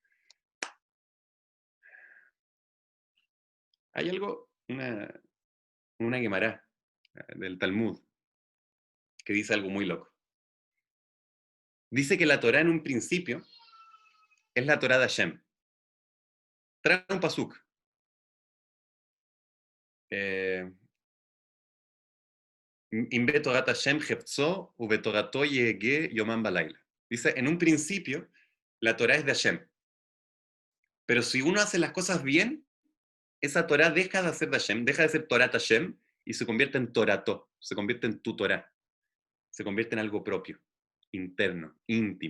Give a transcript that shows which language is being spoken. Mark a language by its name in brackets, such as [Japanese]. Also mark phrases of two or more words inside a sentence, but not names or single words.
[Spanish] Hay algo, una Gemara del Talmud que dice algo muy loco. Dice que la Torá en un principio es la Torá de Hashem. Trae un pasuk. [Hebrew] אם בתורת השם חפצו ובתורתו יהגה יומם ולילה. [Spanish] Dice, en un principio, la Torá es de Hashem. Pero si uno hace las cosas bien, esa Torá deja de ser de Hashem, deja de ser [Hebrew] תורת השם [Spanish] y se convierte en Torato, se convierte en tu Torá, se convierte en algo propio, interno, íntimo.